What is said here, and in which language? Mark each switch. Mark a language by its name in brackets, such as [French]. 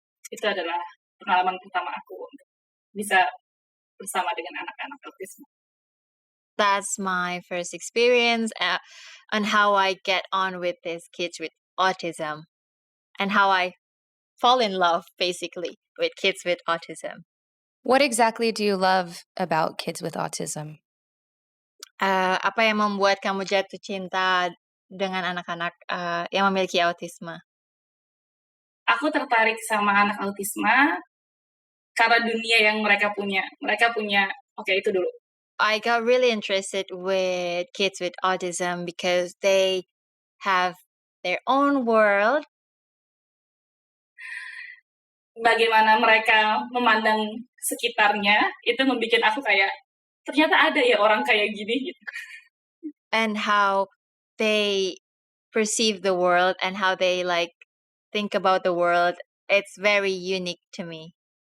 [Indonesian] Itu adalah pengalaman pertama aku untuk bisa bersama dengan anak-anak autisme. [English] That's my first experience on how I get on with these kids with autism and how I fall in love basically with kids with autism. What exactly do you love about kids with autism? [Indonesian] Apa yang membuat kamu jatuh cinta dengan anak-anak yang memiliki autisme? Aku tertarik sama anak autisma karena dunia yang mereka punya. Itu dulu. [English] I got really interested with kids with autism because they have their own world [Indonesian] bagaimana mereka memandang sekitarnya, itu membuat aku kayak, ternyata ada ya orang kayak gini gitu. [English] And how they perceive the world and how they like think about the world, it's very unique to me.